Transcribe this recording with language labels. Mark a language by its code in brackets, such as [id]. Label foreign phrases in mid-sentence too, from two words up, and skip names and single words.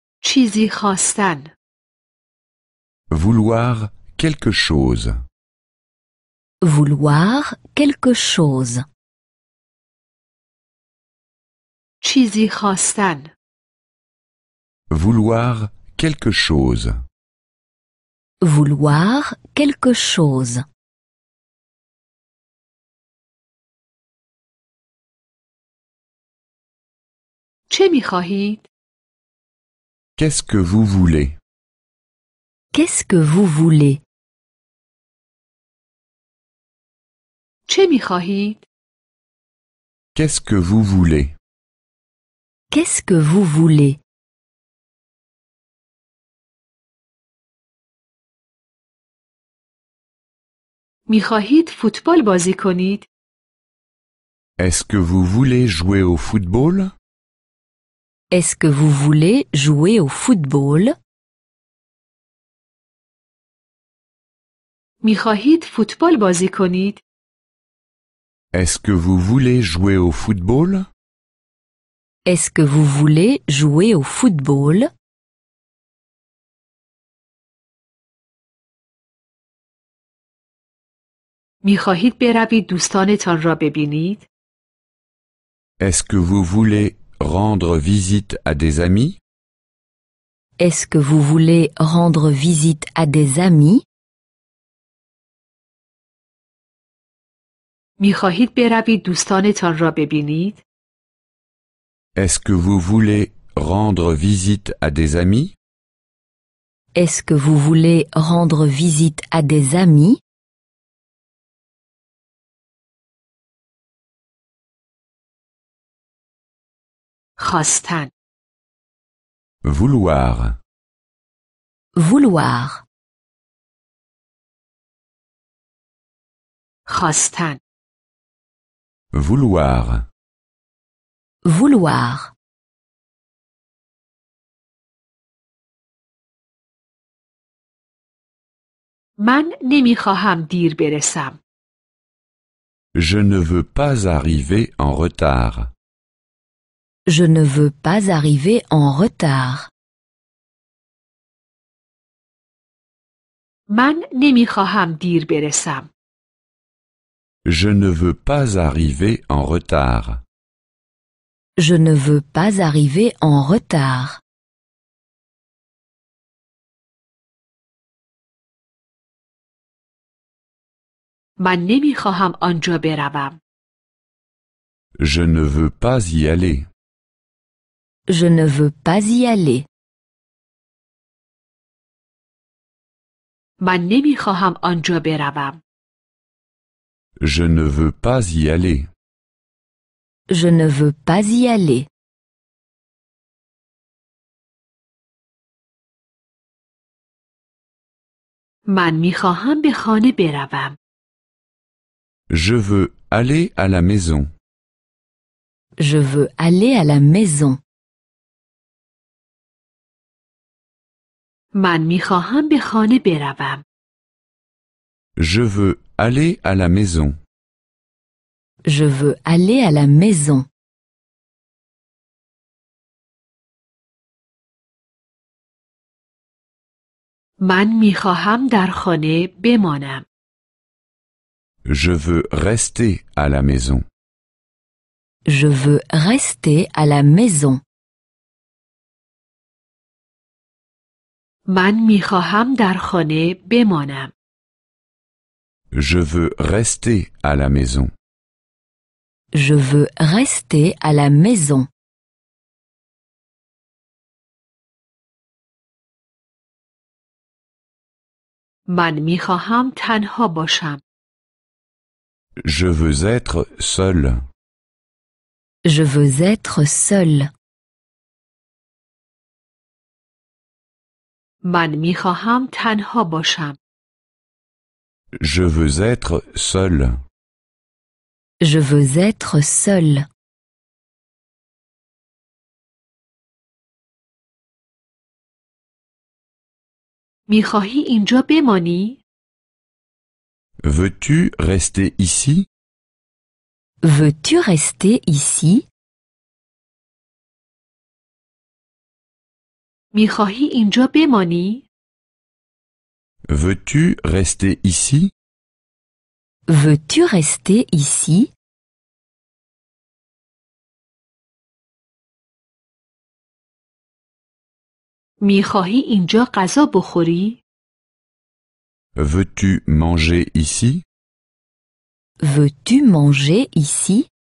[fa] چیزی خواستن. [fr] Vouloir quelque chose. Vouloir quelque chose. [fa] چیزی خواستن. [fr] Vouloir quelque chose. Vouloir quelque chose. [fa] چه می‌خواهید؟ [fr] Qu'est-ce que vous voulez? Qu'est-ce que vous voulez? [fa] چه می‌خواهید؟ [fr] Qu'est-ce que vous voulez? Qu'est-ce que vous voulez? [fa] می‌خواهید فوتبال بازی کنید؟ [fr] Est-ce que vous voulez jouer au football? Est-ce que vous voulez jouer au football? [fa] می‌خواهید فوتبال بازی کنید؟ [fr] Est-ce que vous voulez jouer au football? Est-ce que vous voulez jouer au football? [fa] می‌خواهید بروید دوستانتان را ببینید؟ [fr] Est-ce que vous voulez rendre visite à des amis? Est-ce que vous voulez rendre visite à des amis? [fa] می‌خواهید بروید دوستانتان را ببینید؟ [fr] Est-ce que vous voulez rendre visite à des amis? Est-ce que vous voulez rendre visite à des amis? [fa] خواستن. [fr] Vouloir. Vouloir. [fa] خواستن. [fr] Vouloir. Vouloir. [fa] من نمی‌خواهم دیر برسم. [fr] Je ne veux pas arriver en retard. Je ne veux pas arriver en retard. [fa] من نمی‌خواهم دیر برسم. [fr] Je ne veux pas arriver en retard. Je ne veux pas arriver en retard. [fa] من نمی‌خواهم آنجا بروم. [fr] Je ne veux pas y aller. Je ne veux pas y aller. [fa] من نمی‌خواهم آنجا بروم. [fr] Je ne veux pas y aller. Je ne veux pas y aller. [fa] من می‌خواهم به خانه بروم. [fr] Je veux aller à la maison. Je veux aller à la maison. [fa] من می‌خواهم به خانه بروم. [fr] Je veux aller à la maison. Je veux aller à la maison. [fa] من می‌خواهم در خانه بمانم. [fr] Je veux rester à la maison. Je veux rester à la maison. [fa] من می‌خواهم در خانه بمانم. [fr] Je veux rester à la maison. Je veux rester à la maison. [fa] من می‌خواهم تنها باشم. [fr] Je veux être seul. Je veux être seul. [fa] من می‌خواهم تنها باشم. [fr] Je veux être seul. Je veux être seul. [fa] می‌خواهی اینجا بمانی؟ [fr] Veux-tu rester ici? Veux-tu rester ici? [fa] میخواهی اینجا بمانی؟ [fr] Veux-tu rester ici? Veux-tu rester ici? [fa] میخواهی اینجا غذا بخوری؟ [fr] Veux-tu manger ici? Veux-tu manger ici?